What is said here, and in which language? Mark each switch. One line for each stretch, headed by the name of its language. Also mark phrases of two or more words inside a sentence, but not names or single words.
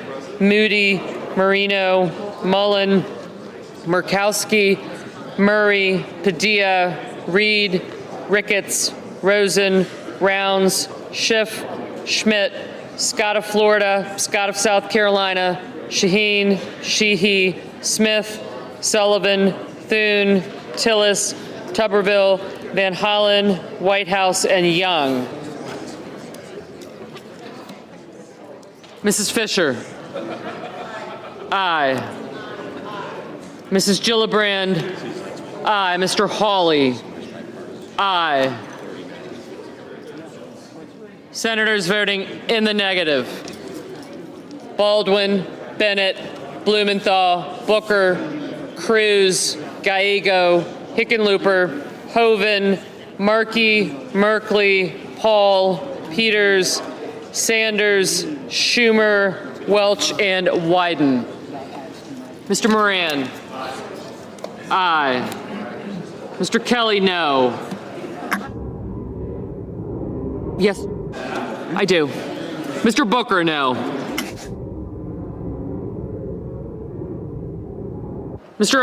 English: Moody, Marino, Mullen, Murkowski, Murray, Padilla, Reed, Ricketts, Rosen, Rounds, Schiff, Schmidt, Scott of Florida, Scott of South Carolina, Shaheen, Sheehy, Smith, Sullivan, Thune, Tillis, Tuberville, Van Hollen, Whitehouse, and Young. Mrs. Fisher. Aye. Mrs. Gillibrand. Aye. Mr. Hawley. Aye. Senators voting in the negative: Baldwin, Bennett, Blumenthal, Booker, Cruz, Gallego, Hickenlooper, Hoeven, Markey, Merkley, Paul, Peters, Sanders, Schumer, Welch, and Wyden. Mr. Moran. Aye. Mr. Kelly, no. Yes, I do. Mr. Booker, no. Mr.